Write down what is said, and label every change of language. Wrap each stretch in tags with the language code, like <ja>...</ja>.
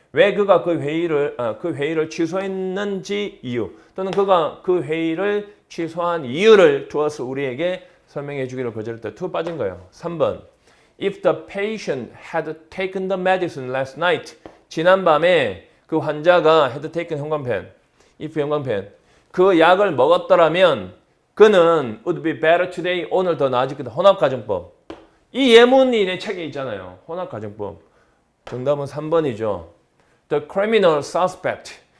<ko>왜 그가 그 회의를 취소했는지 이유. 또는 그가 그 회의를 취소한 이유를</ko> <en>to us</en> <ko>우리에게 설명해 주기를 거절했다. to 빠진 거예요. 3번.</ko> <en>If the patient had taken the medicine last night.</en> <ko>지난밤에 그 환자가</ko> <en>had taken</en> <ko>형광펜. if 형광펜. 그 약을 먹었더라면 그는</ko> <en>would be better today.</en> <ko>오늘 더 나아질 거다. 혼합가정법. 이 예문이 내 책에 있잖아요. 혼합가정법. 정답은 3번이죠.</ko> <en>The criminal suspect.</en>